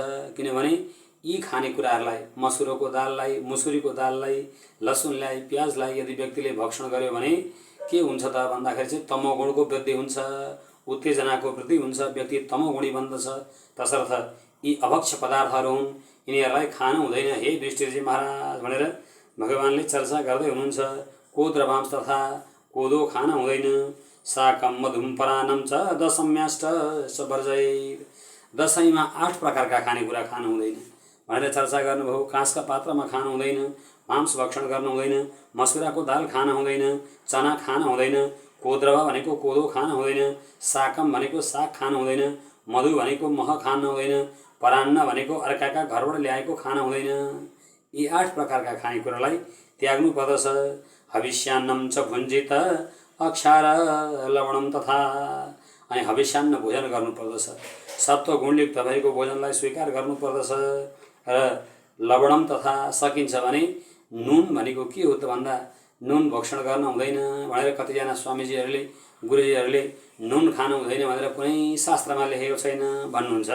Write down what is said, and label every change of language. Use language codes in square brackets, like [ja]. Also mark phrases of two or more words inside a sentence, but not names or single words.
[ne] किनभने यी खानेकुराहरूलाई, मसुरोको दाललाई, मुसुरीको दाललाई, लसुनलाई, प्याजलाई यदि व्यक्तिले भक्षण गर्यो भने के हुन्छ त भन्दाखेरि चाहिँ तमोगुणको वृद्धि हुन्छ, उत्तेजनाको वृद्धि हुन्छ, व्यक्ति तमोगुणी बन्दछ। तसर्थ यी अभक्ष्य पदार्थहरू हुन्, यिनीहरूलाई खानु हुँदैन हे युधिष्ठिरजी महाराज भनेर भगवानले चर्चा गर्दै हुनुहुन्छ। कोद्रवांश तथा कोदो खान हुँदैन। [sa] साकम मधुम परानम च दशम्याष्ट वर्जयेत्। [ne] दशैँमा 8 प्रकारका खानेकुरा खानु हुँदैन भनेर चर्चा गर्नुभयो। काँसका पात्रमा खानु हुँदैन, मांस भक्षण गर्नु हुँदैन, मसुराको दाल खान हुँदैन, चना खान हुँदैन, कोद्रवा भनेको कोदो खान हुँदैन, साकम भनेको साग खान हुँदैन, मधु भनेको मह खान हुँदैन, परान्न भनेको अर्काका घरबाट ल्याएको खान हुँदैन। यी 8 प्रकारका खानेकुरालाई त्याग्नु पर्दछ। [sa] हविष्यान्नम च भुञ्जित अक्षार लवणम तथा। [ne] अनि हविष्यान्न भोजन गर्नुपर्दछ। सत्व गुणयुक्त भएको भोजनलाई स्वीकार गर्नुपर्दछ। र [sa] लवणम तथा [ne] सकिन्छ भने नुन भनेको के हो त भन्दा नुन भक्षण गर्न हुँदैन भनेर कतिजना स्वामीजीहरूले, गुरुजीहरूले नुन खानु हुँदैन भनेर कुनै शास्त्रमा लेखेको छैन भन्नुहुन्छ।